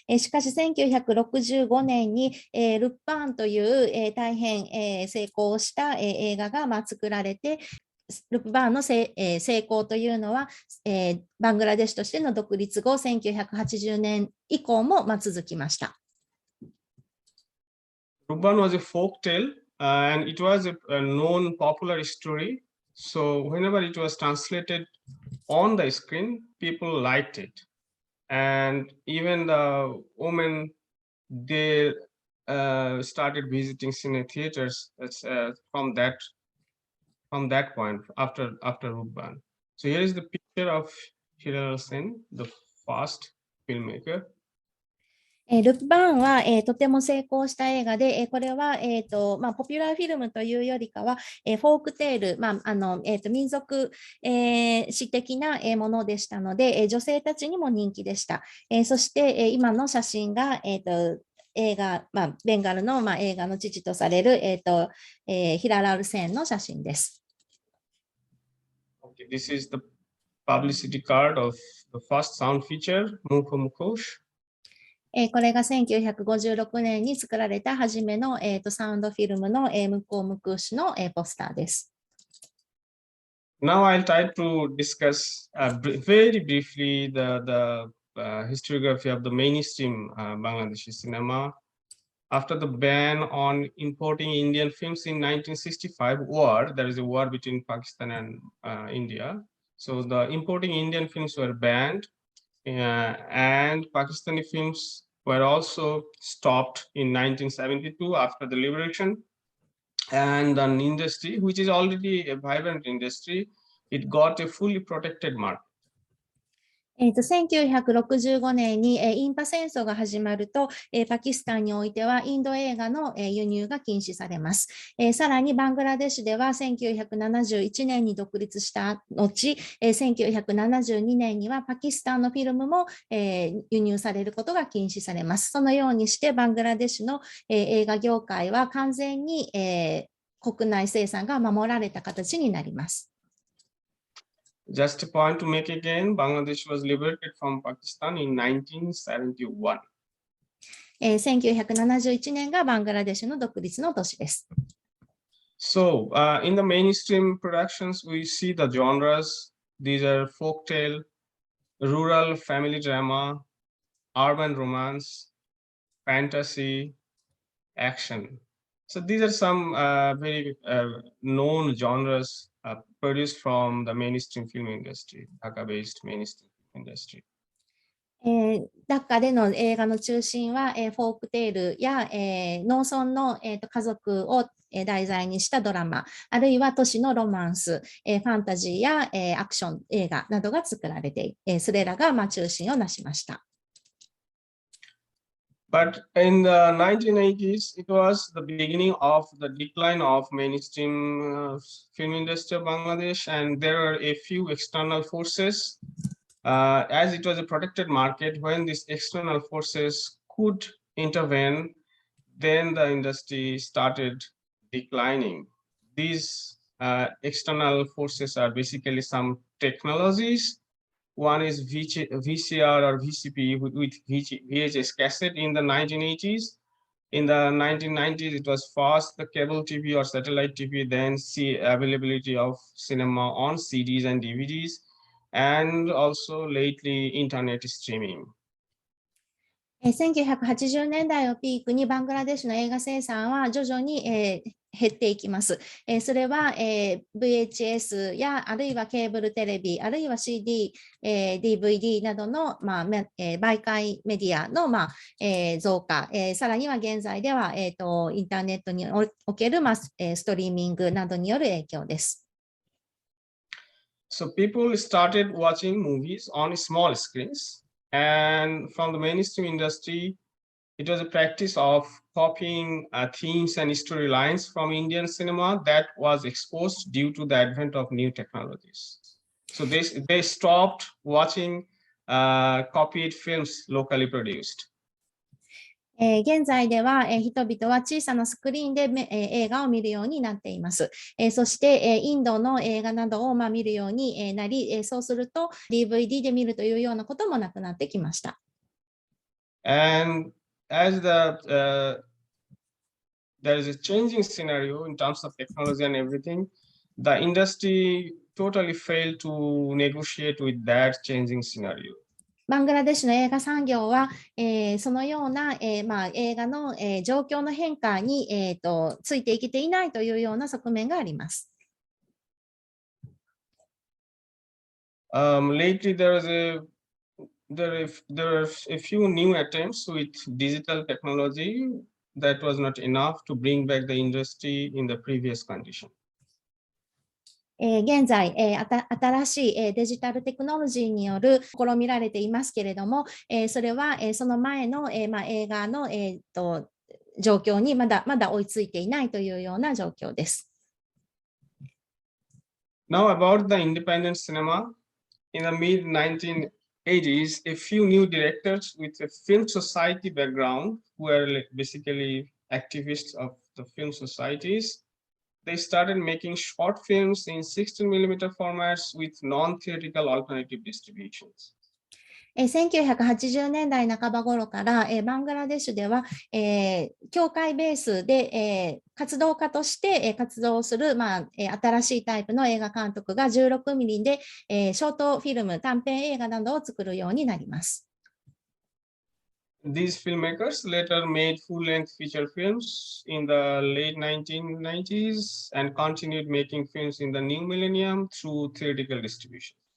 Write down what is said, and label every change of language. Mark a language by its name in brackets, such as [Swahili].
[Japanese] しかし1965年にルッパーンという大変成功した映画が作られて、ルッパーンの成功というのはバングラデシュとしての独立後1980年以降も続きました。 [English] Rupban was a folk tale, and it was a known popular story. So whenever it was translated on the screen, people liked it. and even the women, they started visiting cine theaters from that point after Rup ban. So here is the picture of Hilal Sen, the first filmmaker. [Japanese] ルプバーンは、とても成功した映画で、これは、ポピュラーフィルムというよりかは、フォークテール、民族、史的なものでしたので、女性たちにも人気でした。そして、今の写真が、映画、ベンガルの、映画の父とされる、ヒララルセンの写真です。 [English] Okay, this is the publicity card of the first sound feature, Mukho Mukhosh. [Japanese] これが1956年に作られた初めの、サウンドフィルムの、向こう向くしの、ポスターです。 [English] Now I'll try to discuss very briefly the historiography of the mainstream Bangladeshi cinema. After the ban on importing Indian films in 1965 war, there is a war between Pakistan and India. So the importing Indian films were banned. And Pakistani films were also stopped in 1972 after the liberation. And an industry, which is already a vibrant industry, it got a fully protected market. [Japanese] 1965年にインパ戦争が始まると、パキスタンにおいてはインド映画の輸入が禁止されます。さらにバングラデシュでは1971年に独立した後、1972年にはパキスタンのフィルムも輸入されることが禁止されます。そのようにしてバングラデシュの映画業界は完全に国内生産が守られた形になります。 [English] Just a point to make again, Bangladesh was liberated from Pakistan in 1971. [Japanese] 1971年がバングラデシュの独立の年です。 [English] So, in the mainstream productions, we see the genres. These are folktale, rural family drama, urban romance, fantasy, action. So these are some very known genres produced from the mainstream film industry, Dhaka-based mainstream industry. [Japanese] ダッカでの映画の中心は、フォークテールや、農村の、家族を、題材にしたドラマ、あるいは都市のロマンス、ファンタジーや、アクション映画などが作られて、それらが、中心をなしました。 [English] But in the 1980s, it was the beginning of the decline of mainstream film industry of Bangladesh, and there are a few external forces. As it was a protected market, when these external forces could intervene, then the industry started declining. These external forces are basically some technologies. One is VCR or VCP with VHS cassette in the 1980s. In the 1990s, it was first the cable TV or satellite TV, then see availability of cinema on CDs and DVDs, and also lately internet streaming. [Japanese] 1980年代をピークにバングラデシュの映画生産は徐々に、減っていきます。それは、VHS やあるいはケーブルテレビ、あるいは CD、DVD などの、媒介メディアの、増加、さらには現在では、インターネットにおける、ストリーミングなどによる影響です。 [English] So people started watching movies on small screens, and from the mainstream industry, it was a practice of copying themes and storylines from Indian cinema that was exposed due to the advent of new technologies. So they stopped watching copied films locally produced. [Japanese] 現在では、人々は小さなスクリーンで、映画を見るようになっています。そして、インドの映画などを、見るようになり、そうすると DVD で見るというようなこともなくなってきました。 [English] And as there is a changing scenario in terms of technology and everything, the industry totally failed to negotiate with that changing scenario. [Japanese] バングラデシュの映画産業は、そのような、映画の、状況の変化に、ついていけていないというような側面があります。 [English] Lately, there was a there are a few new attempts with digital technology that was not enough to bring back the industry in the previous condition. [Japanese] 現在、新しい、デジタルテクノロジーによる試みられていますけれども、それは、その前の、映画の、状況にまだ追いついていないというような状況です。 [English] Now about the independent cinema. In the mid-1980s, a few new directors with a film society background, who were basically activists of the film societies, they started making short films in 16mm formats with non-theatrical alternative distributions. [Japanese] 1980年代半ば頃から、バングラデシュでは、教会ベースで、活動家として、活動する、新しいタイプの映画監督が16ミリで、ショートフィルム、短編映画などを作るようになります。 [English] These filmmakers later made full-length feature films in the late 1990s and continued making films in the new millennium through theatrical distribution.